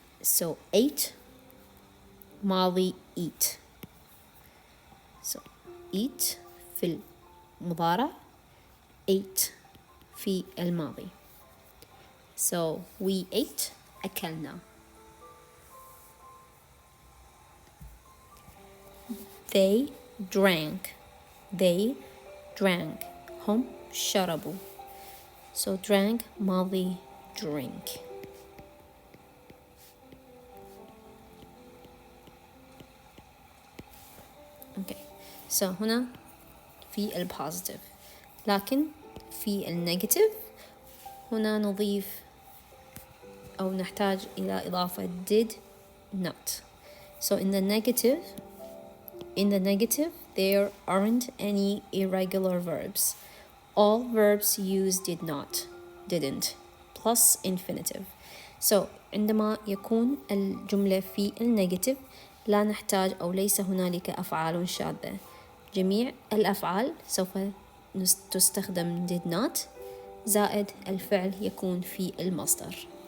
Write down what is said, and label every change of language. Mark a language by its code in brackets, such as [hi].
[en] So ate ماضي eat. [ar] So eat في المضارع, ate في الماضي. [en] So we ate أكلنا. They drank. They drank. [ar] هم شربوا. [en] So drank ماضي drink. Okay. [ar] So هنا في البوزيتيف, لكن في النيجاتيف هنا نضيف أو نحتاج إلى إضافة did not. [en] So in the negative there aren't any irregular verbs. All verbs use did not, didn't, plus infinitive. [ar] So عندما يكون الجملة في النيجاتيف لا نحتاج أو ليس هنالك أفعال شاذة. جميع الأفعال سوف تستخدم did not زائد الفعل يكون في المصدر.